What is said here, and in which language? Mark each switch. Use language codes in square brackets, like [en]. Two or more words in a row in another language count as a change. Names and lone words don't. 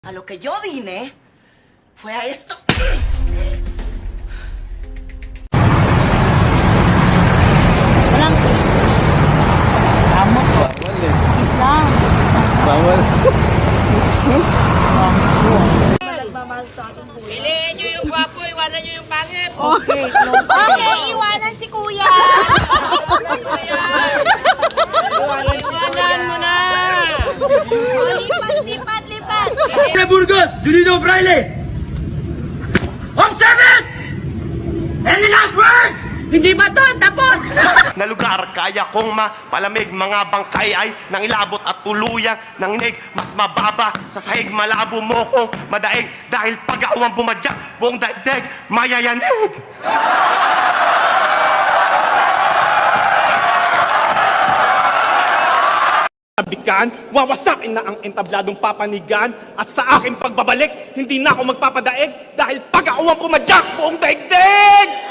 [es] A lo que yo vine fue a esto. [tl] Walang amot ko. Bawal eh. Islam. Bawal. Piliin nyo yung gwapo, iwanan nyo yung pangit. [en] Okay, close. [tl] Okay, iwanan si kuya. Iwanan mo na. Lipat, lipat. [en] Burgos, Julino Braille! Observe it! Any last words? [tl] Hindi ba to? Tapos! Na lugar kaya kong mapalamig mga bangkay ay nangilabot at tuluyang nanginig mas mababa sa sahig malabo mo kong madaig dahil pag-awang bumadyak buong daigdig mayayanig. Bikan, wawasakin na ang entabladong papanigan at sa aking pagbabalik, hindi na ako magpapadaig dahil pag-awang pumadyak buong daigdig!